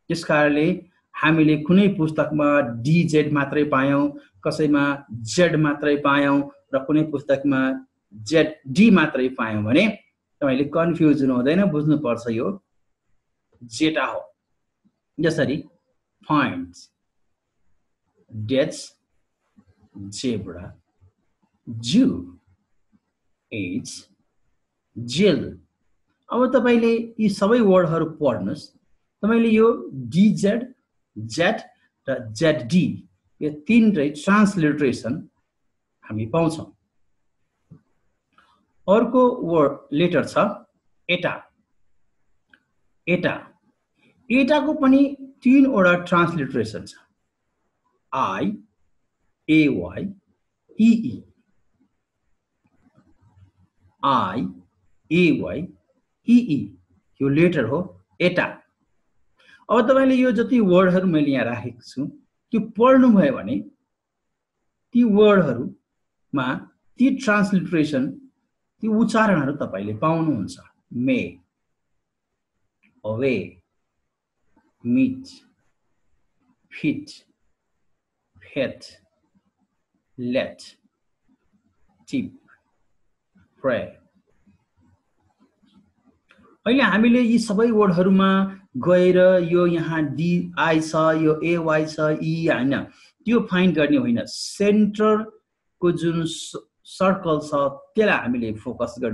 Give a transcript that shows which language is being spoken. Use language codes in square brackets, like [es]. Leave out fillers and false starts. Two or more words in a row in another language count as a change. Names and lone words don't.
[ne] त्यसकारणले हामीले कुनै पुस्तकमा DZ मात्रै पायौं, कसैमा जेड मात्रै पायौं र कुनै पुस्तकमा जेड डी मात्रै पायौं भने तपाईले कन्फ्युजन हुँदैन, बुझ्नुपर्छ यो जेटा हो। [en] जसरी points, dates, zebra, Jew, age, jail। [ne] अब तपाईले यी सबै वर्डहरु पढ्नुस्। तपाईले यो DZ, Z र ZD यो तीनटै ट्रान्सलिटरेसन हामी पाउँछौं। अर्को [en] word letter [ne] छ एटा। एटा एटाको पनि तीनवटा ट्रान्सलिटरेसन छ। I A Y E E, I A Y E E यो लेटर हो एटा। अब तपाईले यो जति वर्डहरु मैले यहाँ राखेको छु त्यो पढ्नु भयो भने ती वर्डहरुमा ती ट्रान्सलिटरेसन ती उच्चारणहरु तपाईले पाउनुहुन्छ। मे, [en] अवे, meet, fit, pet, let, tip, pray। [ne] अहिले हामीले यी सबै वर्डहरुमा गएर यो यहाँ डी आई छ, यो ए वाई छ, ई हैन, त्यो फाइन्ड गर्ने होइन। सेन्टरको जुन सर्कल छ त्यसलाई हामीले फोकस गर्ने।